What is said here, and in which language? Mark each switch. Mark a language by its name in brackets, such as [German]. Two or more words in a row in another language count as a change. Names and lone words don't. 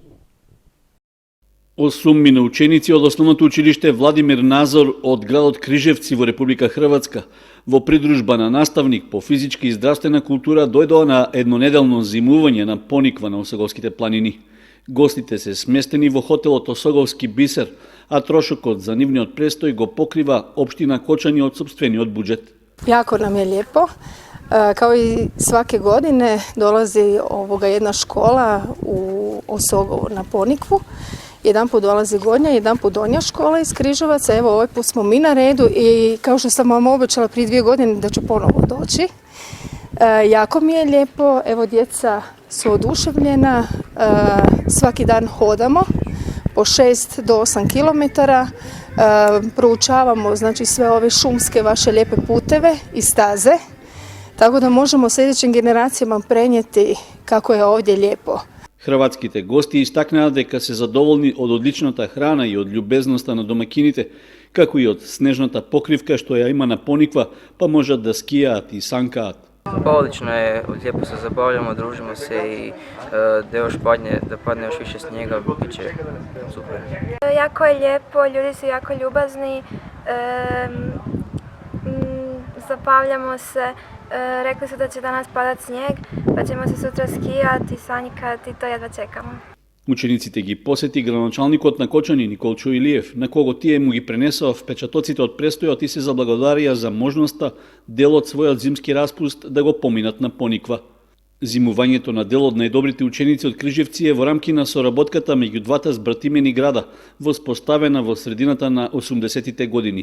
[Macedonian] 8 ученици од основното училиште Владимир Назор од градот Крижевци во Република Хрватска во придружба на наставник по физичка и здравствена култура дојдоа на еднонеделно зимување на Пониква на Осоговските планини. Гостите се сместени во хотелот Осоговски бисер, а трошокот за нивниот престој го покрива општина Кочани од сопствениот буџет. [Croatian] Jako nam je lijepo. Kao i svake godine dolazi jedna škola u Osogovo na Ponikvu. Jedan put dolazi Gornja, jedan put Donja škola iz Križevaca. Evo, ovaj put smo mi na redu i kao što sam vam obećala prije 2 godine da ću ponovo doći. Jako mi je lijepo, evo djeca su oduševljena, svaki dan hodamo po 6 do 8 kilometara, proučavamo znači sve ove šumske vaše lijepe puteve i staze, tako da možemo sljedećim generacijama prenijeti kako je ovdje lijepo. [Macedonian] Хрватските гости истакнаа дека се задоволни од одличната храна и од љубезноста на домакините, како и од снежната покривка што ја има на Пониква, па можат да скијаат и санкаат. [Croatian] Odlično je, lijepo se zabavljamo, družimo se i da još padne još više snijega, bit će super. Jako je lijepo, ljudi su jako ljubazni, zabavljamo se, rekli su da će danas padat snijeg, pa ćemo se sutra skijati, sanjkati i to jedva čekamo. [Macedonian] Учениците ги посети градоначалникот на Кочани Николчо Илиев, на кого тие му ги пренесоа впечатоците од престојот и се заблагодарија за можноста дел од својот зимски распуст да го поминат на Пониква. Зимувањето на дел од најдобрите ученици од Крижевци е во рамки на соработката меѓу двата збратимени града, воспоставена во средината на 80-тите години.